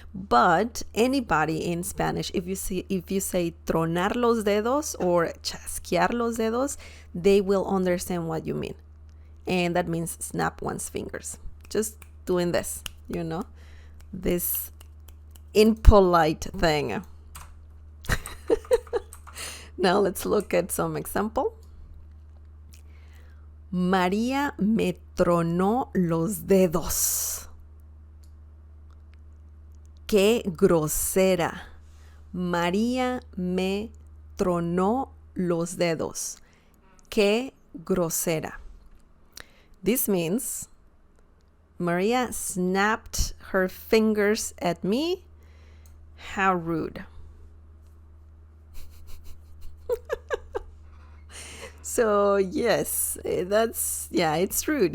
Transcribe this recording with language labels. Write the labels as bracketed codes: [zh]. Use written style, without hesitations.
[en] But anybody in Spanish, if you say [es] tronar los dedos [en] or [es] chasquear los dedos, [en] they will understand what you mean. And that means snap one's fingers. Just doing this, this impolite thing. Now let's look at some example. [es] María me tronó los dedos. Qué grosera. María me tronó los dedos. Qué grosera. [en] This means Maria snapped her fingers at me. How rude. So yes, it's rude.